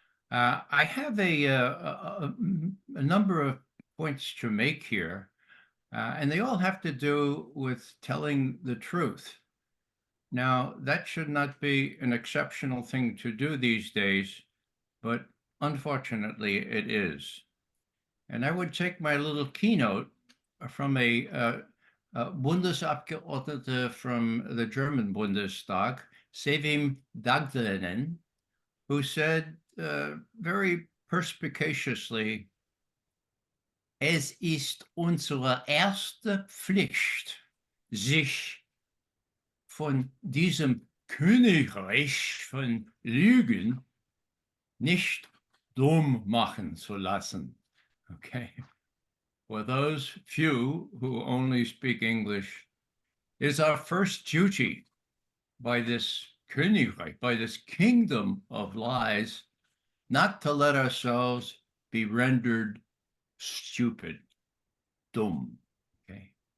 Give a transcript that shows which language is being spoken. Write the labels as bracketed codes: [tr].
[en] I have a number of points to make here, and they all have to do with telling the truth. Now, that should not be an exceptional thing to do these days, but unfortunately it is. And I would take my little keynote from a Bundesabgeordnete from the German Bundestag, Sevim Dagdelen, who said very perspicaciously, [de] es ist unsere erste Pflicht, sich von diesem Königreich von Lügen nicht dumm machen zu lassen. [en] Okay. For those few who only speak English, it is our first duty by this Königreich, by this kingdom of lies, not to let ourselves be rendered stupid, dumm. Okay.